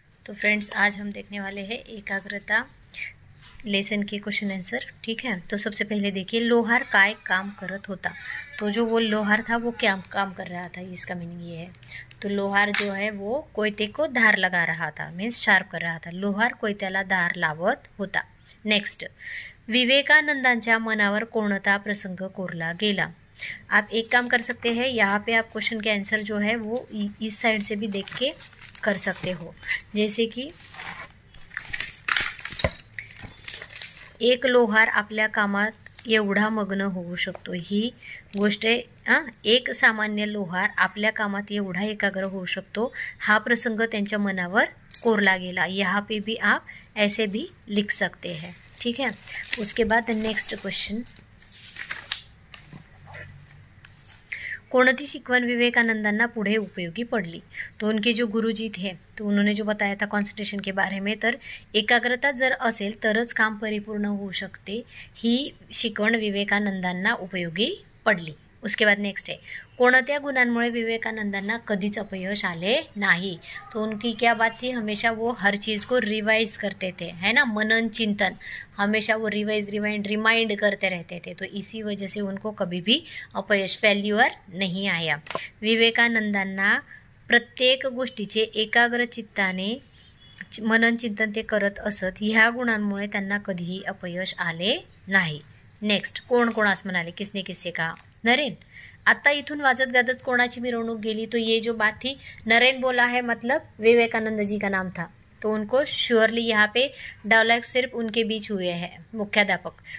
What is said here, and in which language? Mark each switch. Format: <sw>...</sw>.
<hi>तो फ्रेंड्स आज हम देखने वाले हैं एकाग्रता लेसन के क्वेश्चन आंसर।</hi> <mr>ठीक है, तो सबसे पहले देखिए लोहार काय काम करत होता।</mr> <hi>तो जो वो लोहार था वो क्या काम कर रहा था, इसका मीनिंग ये है। तो लोहार जो है वो कोयते को धार लगा रहा था, मीन्स शार्प कर रहा था।</hi> <mr>लोहार कोयत्याला धार लावत होता। नेक्स्ट, विवेकानंदांच्या मनावर कोणता प्रसंग कोरला गेला।</mr> <hi>आप एक काम कर सकते हैं, यहाँ पे आप क्वेश्चन के आंसर जो है वो इस साइड से भी देख के कर सकते हो। जैसे कि</hi> <mr>एक लोहार आपल्या कामात एवढा मग्न होऊ शकतो, ही गोष्ट एक सामान्य लोहार आपल्या कामात एवढा एकाग्र होऊ शकतो, हा प्रसंग त्यांच्या मनावर कोरला गेला।</mr> <hi>यहाँ पे भी आप ऐसे भी लिख सकते हैं। ठीक है, उसके बाद नेक्स्ट क्वेश्चन,</hi> <mr>कोणती शिकवण विवेकानंदांना पुढे उपयोगी पड़ली।</mr> <hi>तो उनके जो गुरुजी थे तो उन्होंने जो बताया था कॉन्सन्ट्रेशन के बारे में,</hi> <mr>तर एकाग्रता जर असेल तरच काम परिपूर्ण होऊ शकते, ही शिकवण विवेकानंदांना उपयोगी पडली।</mr> <hi>उसके बाद नेक्स्ट है,</hi> <mr>कोणत्या गुणांमुळे विवेकानंदांना कधीच अपयश आले नहीं।</mr> <hi>तो उनकी क्या बात थी, हमेशा वो हर चीज़ को रिवाइज करते थे, है ना, मनन चिंतन, हमेशा वो रिमाइंड करते रहते थे। तो इसी वजह से उनको कभी भी अपयश फेल्युअर नहीं आया।</hi> <mr>विवेकानंदांना प्रत्येक गोष्टीचे एकाग्र चित्ताने मनन चिंतन ते करत असत, ह्या गुणांमुळे त्यांना कधीही अपयश आले नाही। नेक्स्ट, कोण कोणास म्हणाले,</mr> <hi>किसने किससे कहा,</hi> <mr>नरेन। आता इथून वाजत गाजत कोणाची मिरवणूक गेली।</mr> <hi>तो ये जो बात थी, नरेन बोला है मतलब विवेकानंद जी का नाम था, तो उनको श्योरली यहाँ पे डायलॉग सिर्फ उनके बीच हुए हैं, मुख्याध्यापक।</hi>